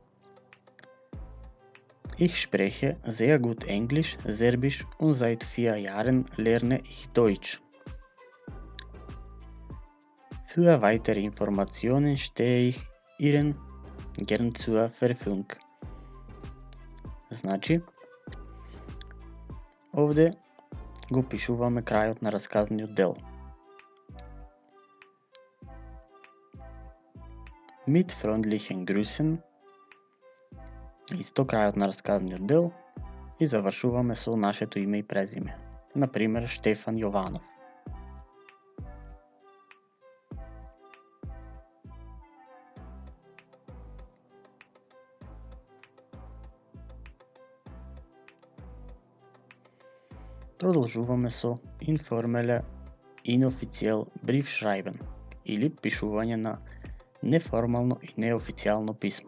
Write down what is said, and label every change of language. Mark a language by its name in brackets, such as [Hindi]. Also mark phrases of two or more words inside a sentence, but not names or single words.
[German] Ich spreche sehr gut Englisch, Serbisch und seit 4 Jahren lerne ich Deutsch. Für weitere Informationen stehe ich Ihnen gern zur Verfügung. [Macedonian] Значи, овде го пишуваме крајот на расказниот дел. [German] Mit freundlichen Grüßen, [Macedonian] исто крајот на расказниот дел, и завршуваме со нашето име и презиме. Например, Штефан Јованов. Продолжуваме со [German] informelle inofficieel briefschreiben [Macedonian] или пишување на неформално и неофицијално писмо.